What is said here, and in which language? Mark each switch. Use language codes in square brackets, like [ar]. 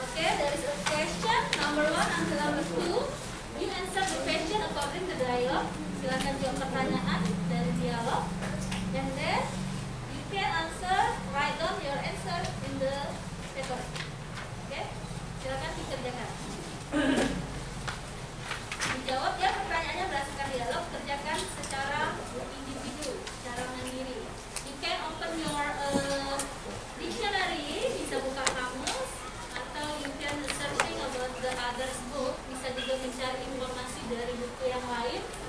[en] Oke, there is a question number 1 and number 2. You answer the question according to dialogue. [id] Silakan jawab pertanyaan dari dialog. [en] And then you can answer, write down your answer in the paper. [id] Oke, silakan dikerjakan. Dijawab ya pertanyaannya berdasarkan dialog, kerjakan secara individu, secara mandiri. [en] You can open your dictionary, [id] bisa buka kamus, atau [en] you can searching about the others book, [id] bisa juga mencari informasi dari buku yang lain.